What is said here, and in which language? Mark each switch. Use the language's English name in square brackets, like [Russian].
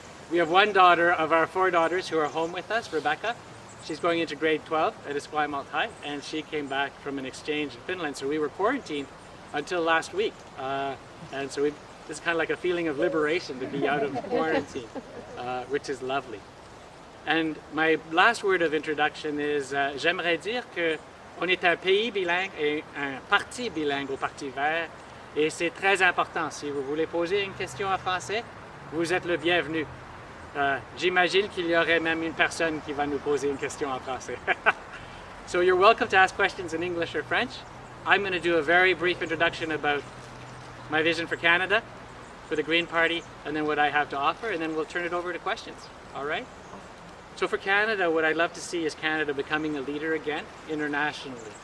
[English] We have one daughter of our 4 daughters who are home with us, Rebecca. She's going into grade 12 at Esquimalt High, and she came back from an exchange in Finland, so we were quarantined until last week. And so it's kind of like a feeling of liberation to be out of quarantine, which is lovely. And my last word of introduction is, [French] j'aimerais dire qu'on est un pays bilingue et un parti bilingue au Parti vert, et c'est très important. Si vous voulez poser une question en français, vous êtes le bienvenu. J'imagine qu'il y aurait même une personne qui va nous poser une question en français. [English] So you're welcome to ask questions in English or French. I'm going to do a very brief introduction about my vision for Canada, for the Green Party, and then what I have to offer, and then we'll turn it over to questions. All right? So for Canada, what I'd love to see is Canada becoming a leader again internationally.